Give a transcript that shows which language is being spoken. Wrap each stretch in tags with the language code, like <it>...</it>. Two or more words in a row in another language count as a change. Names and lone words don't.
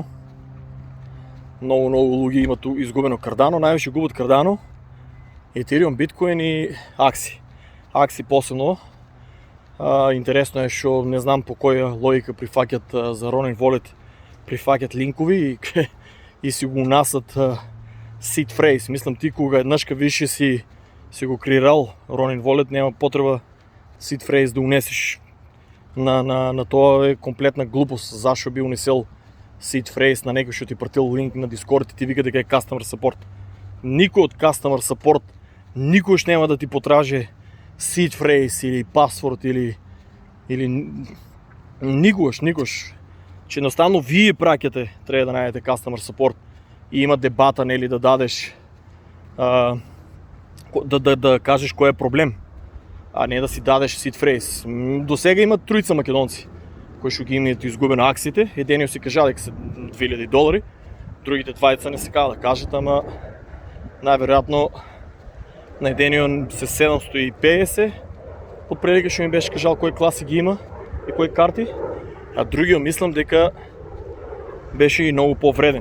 <mk>Многу луѓе имат изгубено Cardano, највише губат Cardano, Ethereum, Bitcoin и акции. Акции посебно. Интересно е што не знам по која логика прифаќат за Ronin Wallet, прифаќат линкови и си го унасат</mk> <en>seed phrase.</en> <mk>Мислам, ти кога еднашка више си го креирал Ronin Wallet, нема потреба</mk> <en>seed phrase</en> <mk>да унесеш на тоа. Е комплетна глупост. Зашо би унесел</mk> <en>seed phrase</en> <mk>на некој што ти пратил линк на Discord и ти вика дека е</mk> <en>customer support?</en> <mk>Никој од</mk> <en>customer support</en> <mk>никош нема да ти потражи</mk> <en>seed phrase</en> <mk>или пасворд или никош. Че едноставно вие праќате, треба да најдете</mk> <en>customer support</en> <mk>и има дебата, нели, да дадеш да кажеш кој е проблем, а не да си дадеш</mk> <en>seed phrase.</en> <mk>До сега има тројца македонци кои што ги имаат изгубено акциите. Едениот си кажа дека се $2000, другите двајца не се каја да кажат, ама најверојатно на едениот се 750, од прилика што ми беше кажал кој класи ги има, и кои карти, а другиот мислам дека беше и многу повреден.</mk>